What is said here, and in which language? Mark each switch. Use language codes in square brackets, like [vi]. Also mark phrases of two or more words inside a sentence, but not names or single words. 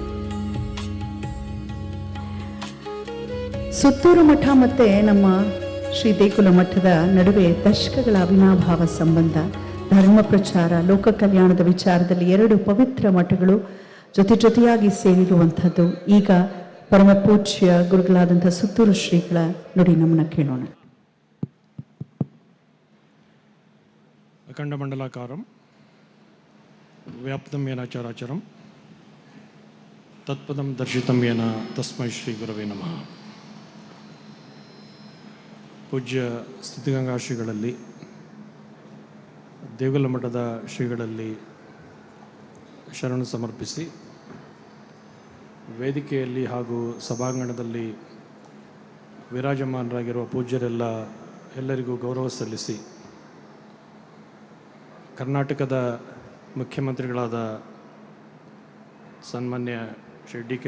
[kn] ಸುತ್ತೂರು ಮಠ ಮತ್ತೆ ನಮ್ಮ ಶ್ರೀ ದೇಗುಲ ಮಠದ ನಡುವೆ ದಶಕಗಳ ಅವಿನಾಭಾವ ಸಂಬಂಧ, ಧರ್ಮ ಪ್ರಚಾರ, ಲೋಕ ಕಲ್ಯಾಣದ ವಿಚಾರದಲ್ಲಿ 2 ಪವಿತ್ರ ಮಠಗಳು ಜೊತೆಯಾಗಿ ಸೇರಿರುವಂಥದ್ದು. ಈಗ ಪರಮ ಪೂಜ್ಯ ಗುರುಗಳಾದಂಥ ಸುತ್ತೂರು ಶ್ರೀಗಳ ನುಡಿ ನಮ್ಮನ್ನ ಕೇಳೋಣ. [sa] ಅಖಂಡ ಮಂಡಲಾಕಾರಂ ವ್ಯಾಪ್ತಂ ಯೇನ ಚರಾಚರಂ ತತ್ಪದಂ ದರ್ಶಿತಂ ಯೇನ ತಸ್ಮೈ ಶ್ರೀ ಗುರವೇ ನಮಃ. [kn] ಪೂಜ್ಯ ಸ್ಥಿತಿಗಂಗಾ ಶ್ರೀಗಳಲ್ಲಿ, ದೇಗುಲ ಮಠದ ಶ್ರೀಗಳಲ್ಲಿ ಶರಣು ಸಮರ್ಪಿಸಿ, ವೇದಿಕೆಯಲ್ಲಿ ಹಾಗೂ ಸಭಾಂಗಣದಲ್ಲಿ ವಿರಾಜಮಾನರಾಗಿರುವ ಎಲ್ಲರಿಗೂ ಗೌರವ ಸಲ್ಲಿಸಿ, ಕರ್ನಾಟಕದ ಮುಖ್ಯಮಂತ್ರಿಗಳಾದ ಸನ್ಮಾನ್ಯ ಶ್ರೀ ಡಿ.ಕೆ.